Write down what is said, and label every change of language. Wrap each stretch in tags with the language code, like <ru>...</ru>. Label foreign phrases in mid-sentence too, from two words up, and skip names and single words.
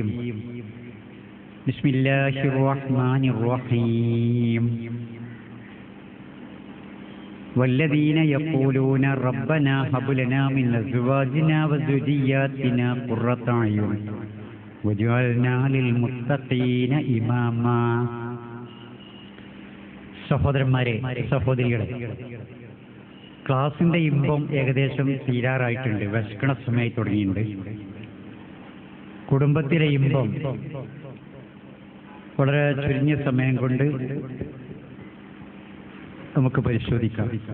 <ar>بسم الله الرحمن الرحيم. والذين يقولون ربنا هب لنا من أزواجنا وذرياتنا قرة أعين وجعلنا للمتقين إماما.</ar> <ml>സഹോദരന്മാരെ, സഹോദരികളെ, ക്ലാസിന്റെ ഇമ്പം ഏകദേശം തീരാറായിട്ടുണ്ട്. വിശക്കണ സമയത്ത് തുടങ്ങിയിട്ടുണ്ട്. കുടുംബത്തിലെ ഇമ്പം വളരെ ചുരുങ്ങിയ സമയം കൊണ്ട് നമുക്ക് പരിശോധിക്കാം.</ml>